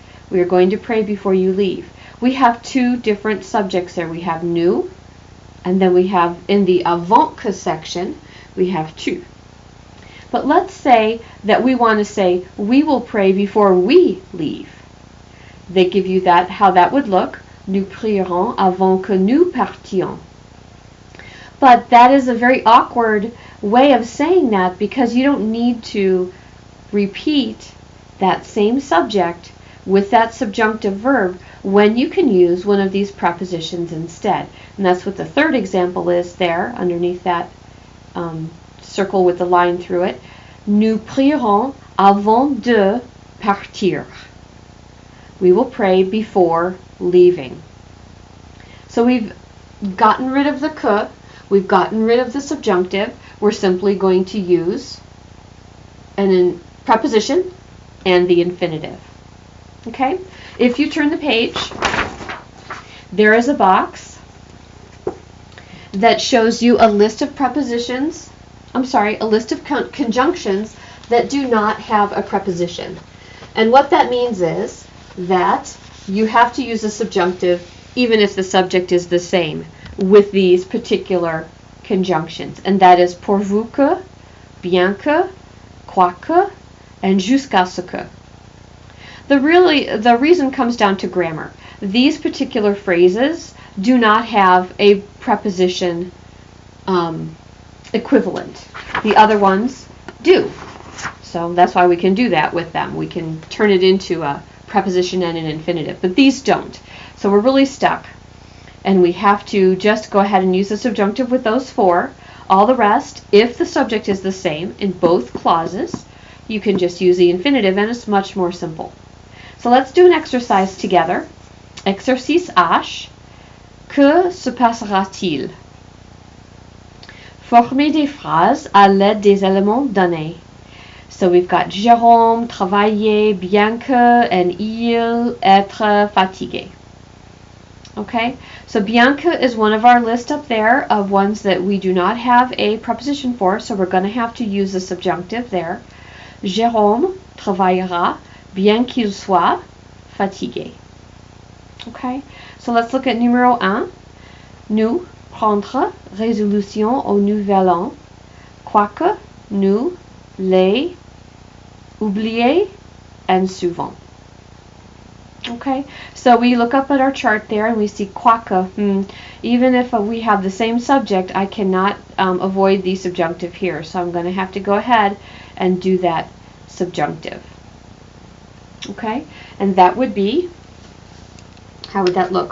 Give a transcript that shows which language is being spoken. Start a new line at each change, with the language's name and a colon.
English: We are going to pray before you leave. We have two different subjects there. We have nous, and then we have in the avant que section, we have tu. But let's say that we want to say we will pray before we leave. They give you that, how that would look.
French: Nous prierons avant que nous partions.
English: But that is a very awkward way of saying that because you don't need to repeat that same subject with that subjunctive verb when you can use one of these prepositions instead. And that's what the third example is there underneath that circle with the line through it.
French: Nous prierons avant de partir.
English: We will pray before leaving. So we've gotten rid of the que, we've gotten rid of the subjunctive. We're simply going to use a preposition and the infinitive. Okay? If you turn the page, there is a box that shows you a list of prepositions, a list of conjunctions that do not have a preposition. And what that means is that you have to use a subjunctive even if the subject is the same with these particular conjunctions. And that is pourvu que, bien que, quoique, and jusqu'à ce que. The reason comes down to grammar. These particular phrases do not have a preposition equivalent. The other ones do. So that's why we can do that with them. We can turn it into a preposition and an infinitive, but these don't. So we're really stuck, and we have to just go ahead and use the subjunctive with those four. All the rest, if the subject is the same in both clauses, you can just use the infinitive, and it's much more simple. So let's do an exercise together.
French: Exercice H. Que se passera-t-il? Formez des phrases à l'aide des éléments donnés.
English: So we've got
French: Jérôme, travailler, bien que, and il, être, fatigué.
English: Okay, so bien que is one of our list up there of ones that we do not have a preposition for, so we're going to have to use the subjunctive there.
French: Jérôme travaillera bien qu'il soit fatigué.
English: Okay, so let's look at
French: numéro 1. Nous prendre résolution au nouvel an, quoique nous les oublier and souvent.
English: Okay, so we look up at our chart there and we see quoique. Even if we have the same subject, I cannot avoid the subjunctive here. So I'm going to have to go ahead and do that subjunctive. Okay, and that would be, how would that look?